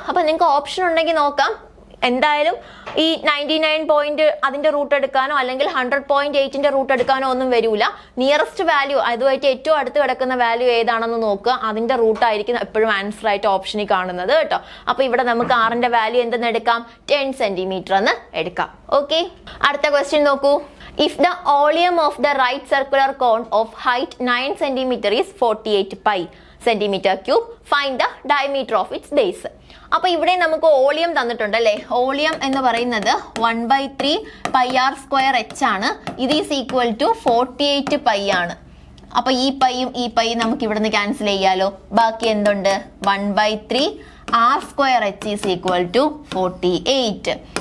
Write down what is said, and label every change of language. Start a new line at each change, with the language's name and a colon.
Malayalam: അപ്പൊ നിങ്ങൾക്ക് ഓപ്ഷൻ ഉണ്ടെങ്കിൽ നോക്കാം. എന്തായാലും ഈ 99 അതിന്റെ റൂട്ട് എടുക്കാനോ അല്ലെങ്കിൽ 100.8 റൂട്ട് എടുക്കാനോ ഒന്നും വരൂല. നിയറസ്റ്റ് വാല്യൂ അതുമായിട്ട് ഏറ്റവും അടുത്ത് കിടക്കുന്ന വാല്യൂ ഏതാണെന്ന് നോക്കുക. അതിന്റെ റൂട്ട് ആയിരിക്കും എപ്പോഴും ആൻസർ ആയിട്ട് ഓപ്ഷനിൽ കാണുന്നത് കേട്ടോ. അപ്പൊ ഇവിടെ നമുക്ക് ആറിന്റെ വാല്യൂ എന്തെന്ന് എടുക്കാം? 10 സെന്റിമീറ്റർ എന്ന് എടുക്കാം. ഓക്കെ, അടുത്ത ക്വസ്റ്റ്യൻ നോക്കൂ.
English: If the volume of the right circular cone of height 9 cm is 48 pi centimeter cube, find the diameter of its base.
Malayalam: അപ്പൊ ഇവിടെ നമുക്ക് ഓളിയം തന്നിട്ടുണ്ട് അല്ലേ. ഓളിയം എന്ന് പറയുന്നത് 1/3 πr²h ആണ്. ഇത്
English: is equal to
Malayalam: 48 പൈ ആണ്. അപ്പൊ ഈ പൈയും ഈ പൈയും നമുക്ക് ഇവിടുന്ന് ക്യാൻസൽ ചെയ്യാലോ. ബാക്കി എന്തുണ്ട്?
English: 1/3 r²h is equal to 48.